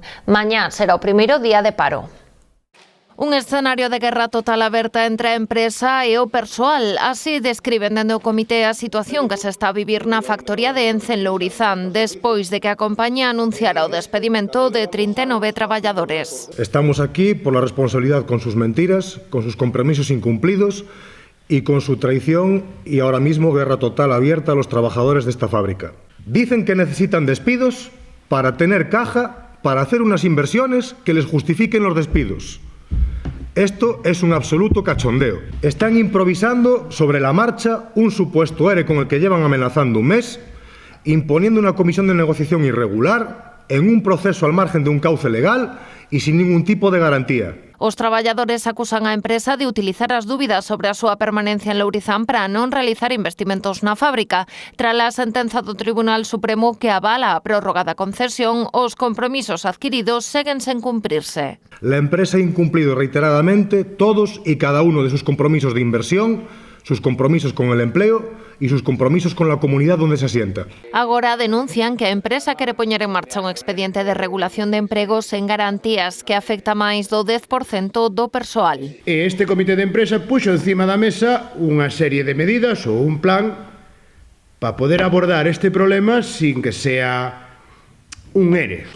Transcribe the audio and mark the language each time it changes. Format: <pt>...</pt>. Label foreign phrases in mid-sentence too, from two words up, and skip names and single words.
<gl>Mañá será o primeiro día de paro. Un escenario de guerra total aberta entre a empresa e o persoal. Así describen dende o comité a situación que se está a vivir na factoría de Ence en Lourizán, despois de que a compañía anunciara o despedimento de 39 traballadores.</gl> <es>Estamos aquí por la responsabilidad con sus mentiras, con sus compromisos incumplidos y con su traición y ahora mismo guerra total abierta a los trabajadores de esta fábrica. Dicen que necesitan despidos para tener caja, para hacer unas inversiones que les justifiquen los despidos. Esto es un absoluto cachondeo. Están improvisando sobre la marcha un supuesto ERE con el que llevan amenazando un mes, imponiendo una comisión de negociación irregular en un proceso al margen de un cauce legal y sin ningún tipo de garantía.</es> <gl>Os traballadores acusan a empresa de utilizar as dúbidas sobre a súa permanencia en Lourizán para non realizar investimentos na fábrica. Tras a sentenza do Tribunal Supremo que avala a prórroga da concesión, os compromisos adquiridos seguen sen cumprirse.</gl> <es>La empresa ha incumplido reiteradamente todos y cada uno de sus compromisos de inversión, sus compromisos con el empleo y sus compromisos con la comunidad donde se asienta.</es> <gl>Agora denuncian que a empresa quere poñer en marcha un expediente de regulación de empregos sen garantías que afecta máis do 10% do persoal. Este comité de empresa puxo encima da mesa unha serie de medidas ou un plan para poder abordar este problema</gl> <es>sin que sea un ERE.</es>